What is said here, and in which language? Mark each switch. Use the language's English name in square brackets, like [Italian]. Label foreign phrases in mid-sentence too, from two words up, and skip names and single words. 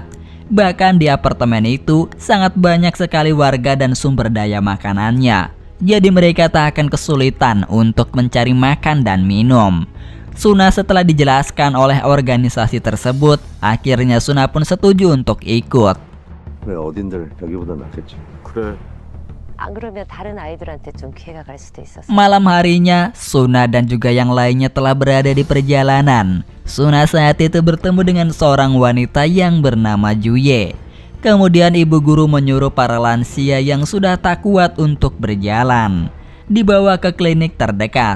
[Indonesian] Bahkan di apartemen itu sangat banyak sekali warga dan sumber daya makanannya. Jadi mereka tak akan kesulitan untuk mencari makan dan minum. Suna setelah dijelaskan oleh organisasi tersebut, akhirnya Suna pun setuju untuk ikut. [Korean] 그래 어딘들 여기보다 낫겠지. 그래. 안 그러면 다른 아이들한테 좀 기회가 갈 수도 있었어. [Indonesian] Malam harinya, Suna dan juga yang lainnya telah berada di perjalanan. Suna saat itu bertemu dengan seorang wanita yang bernama Juye. Kemudian ibu guru menyuruh para lansia yang sudah tak kuat untuk berjalan dibawa ke klinik terdekat.